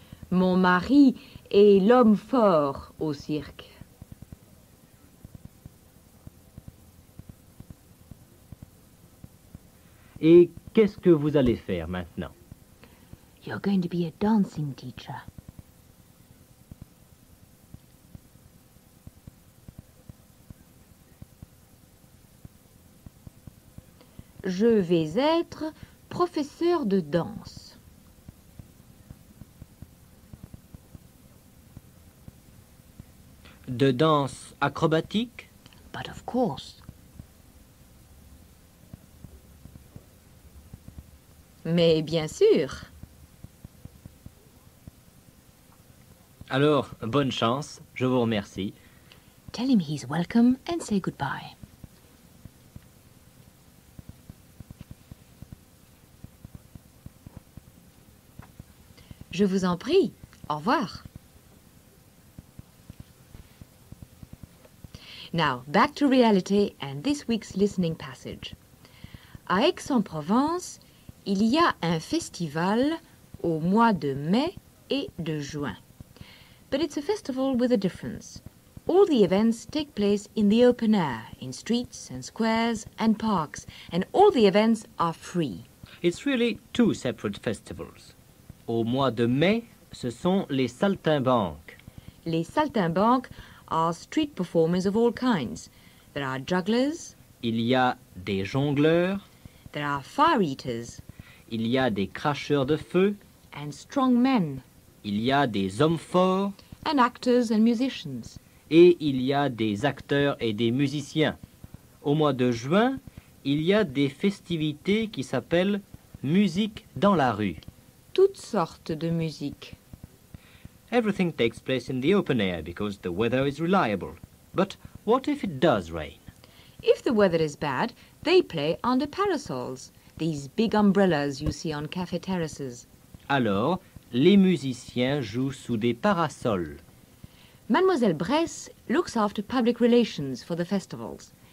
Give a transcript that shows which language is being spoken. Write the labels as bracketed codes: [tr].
[fr] Mon mari est l'homme fort au cirque. Et qu'est-ce que vous allez faire maintenant? [en] You're going to be a dancing teacher. [fr] Je vais être professeur de danse. De danse acrobatique? [en] But of course. [fr] Mais bien sûr. Alors, bonne chance, je vous remercie. [en] Tell him he's welcome and say goodbye. [fr] Je vous en prie. Au revoir. [en] Now, back to reality and this week's listening passage. [fr] À Aix-en-Provence, il y a un festival au mois de mai et de juin. [en] But it's a festival with a difference. All the events take place in the open air, in streets and squares and parks, and all the events are free. It's really two separate festivals. [fr] Au mois de mai, ce sont les saltimbanques. [en] Les saltimbanques are street performers of all kinds. There are jugglers, [fr] Il y a des jongleurs, [en] there are fire eaters, [fr] il y a des cracheurs de feu, [en] and strong men, [fr] il y a des hommes forts [en] and actors and musicians. [fr] et il y a des acteurs et des musiciens. Au mois de juin, il y a des festivités qui s'appellent musique dans la rue. Toutes sortes de musique. [en] Everything takes place in the open air because the weather is reliable. But what if it does rain? If the weather is bad, they play under parasols, these big umbrellas you see on cafe terraces. [fr] Alors, les musiciens jouent sous des parasols. [en] Mademoiselle Bress looks after public relations for the festivals.